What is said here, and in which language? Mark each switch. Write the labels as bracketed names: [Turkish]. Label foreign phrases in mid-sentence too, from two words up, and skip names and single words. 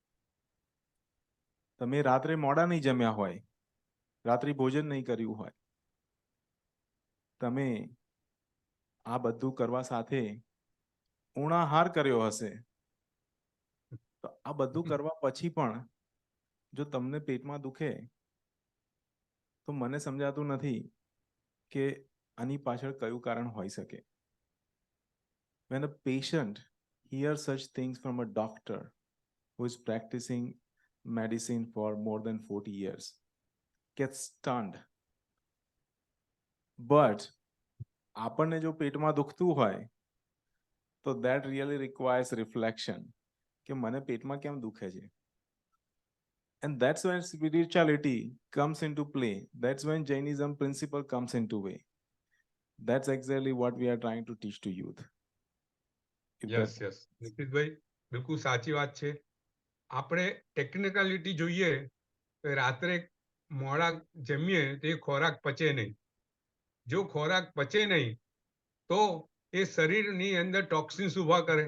[Gujarati] તમે રાત્રે મોડા નહીં જમ્યા હોય, રાત્રિ ભોજન નહીં કર્યું હોય, તમે આ બધું કરવા સાથે ઉણાહાર કર્યો હશે, તો આ બધું કરવા પછી પણ જો તમને પેટમાં દુખે તો મને સમજાતું નથી કે આની પાછળ કયું કારણ હોઈ શકે. [English] When a patient hears such things from a doctor who is practicing medicine for more than 40 years, get stunned. [Gujarati] But આપણને જો પેટમાં દુખતું હોય તો [English] that really requires reflection [Gujarati] કે મને પેટમાં કેમ દુખે છે. [English] And that's when spirituality comes into play. That's when Jainism principle comes into way. That's exactly what we are trying to teach to youth. yes yes [Gujarati] નિતિશભાઈ બિલકુલ સાચી વાત છે. આપણે ટેકનિકાલિટી જોઈએ તો રાત્રે મોડા જમીએ તો એ ખોરાક પચે નહીં. જો ખોરાક પચે નહીં તો એ શરીરની અંદર ટોક્સિન્સ ઊભા કરે.